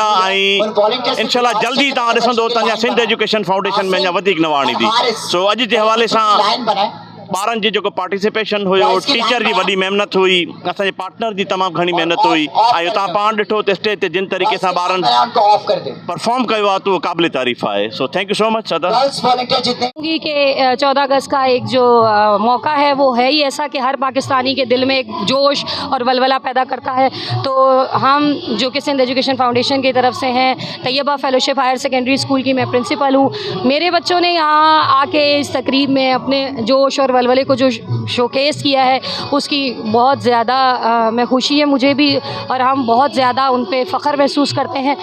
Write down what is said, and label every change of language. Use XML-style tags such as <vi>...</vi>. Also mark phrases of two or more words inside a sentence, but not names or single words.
<sd>ऐं इंशाल्लाह जल्दी तव्हां ॾिसंदो त अञा सिंध एजुकेशन फाउंडेशन में अञा वधीक नवाण ईंदी। सो अॼु जे हवाले सां ॿारनि जी जेको पार्टिसिपेशन हुयो, टीचर जी वॾी महिनत हुई, असांजे पार्टनर जी तमामु घणी महिनत हुई, ऐं तव्हां पाण ॾिठो त स्टेज ते जिन तरीक़े सां ॿारनि परफॉर्म कयो आहे त उहो क़ाबिल तारीफ़ आहे।</sd> <en>सो thank you so much सदर।</en> <ur>کہ 14 اگست کا ایک جو موقع ہے وہ ہے ہی ایسا کہ ہر پاکستانی کے دل میں ایک جوش اور ولولہ پیدا کرتا ہے. تو ہم جو کہ سندھ ایجوکیشن فاؤنڈیشن کی طرف سے ہیں، طیبہ فیلوشپ ہائر سیکنڈری اسکول کی میں پرنسپل ہوں. میرے بچوں نے یہاں آکے اس تقریب میں اپنے جوش اور ولولے کو جو شوکیس کیا ہے، اس کی بہت زیادہ میں خوشی ہے مجھے بھی، اور ہم بہت زیادہ ان پہ فخر محسوس کرتے ہیں.</ur>